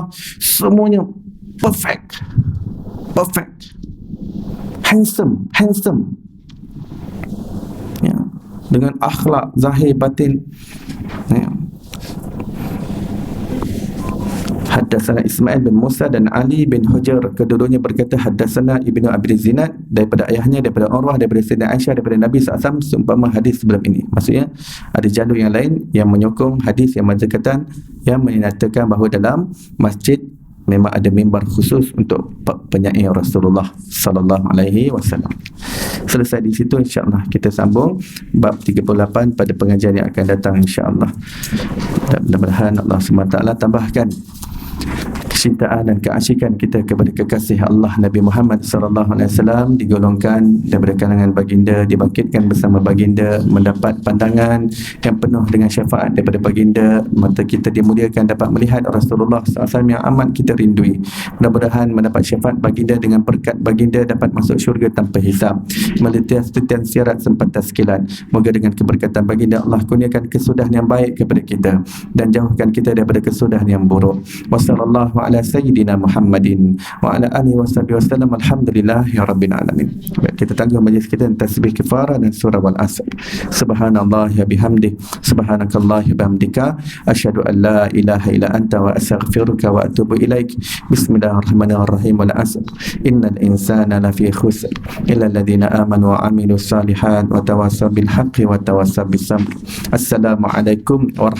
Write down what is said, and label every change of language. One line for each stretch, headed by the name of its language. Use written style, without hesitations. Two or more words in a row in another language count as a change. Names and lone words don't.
Malay: Semuanya
English: perfect, handsome,
Malay: ya. Dengan akhlak zahir batin, ya. Haddatsana Ismail bin Musa dan Ali bin Hujr, kedua-duanya berkata haddatsana Ibnu Abi Zinad, daripada ayahnya, daripada Urwah, daripada Sayyidah Aisyah, daripada Nabi SAW seumpama hadis sebelum ini. Maksudnya ada jalur yang lain yang menyokong hadis yang berdekatan, yang menyatakan bahawa dalam masjid memang ada mimbar khusus untuk penyair Rasulullah
Arabic: صلى الله عليه وسلم.
Malay: Selesai di situ,
Arabic: إن شاء الله
Malay: kita sambung bab 38 pada pengajian yang akan datang,
Arabic: إن شاء الله.
Malay: Dan mudah-mudahan Allah SWT tambahkan kecintaan dan keasyikan kita kepada kekasih Allah Nabi Muhammad
Arabic: صلى الله عليه وسلم,
Malay: digolongkan daripada kalangan baginda, dibangkitkan bersama baginda, mendapat pandangan yang penuh dengan syafaat daripada baginda, mata kita dimuliakan dapat melihat Rasulullah SAW yang amat kita rindui. Mudah-mudahan mendapat syafaat baginda, dengan berkat baginda dapat masuk syurga tanpa hisab, melitias-titian sirat sempat taskilan. Moga dengan keberkatan baginda Allah kurniakan kesudahan yang baik kepada kita dan jauhkan kita daripada kesudahan yang buruk.
Arabic: وصلى الله على سيدنا محمد وعلى آله وسلم. الحمد لله رب العالمين.
Malay: Kita tangguh majlis kita dengan tasbih kifarah dan surah
Arabic: والعصر. سبحان الله يا بحمد، سبحانك الله يا بحمدك، أشهد أن لا إله إلا أنت وأستغفرك وأتوب إليك. بسم الله الرحمن الرحيم. والعصر إن الإنسان لفي خسر إلا الذين آمنوا وعملوا الصالحات وتواصوا بالحق وتواصوا بالصبر.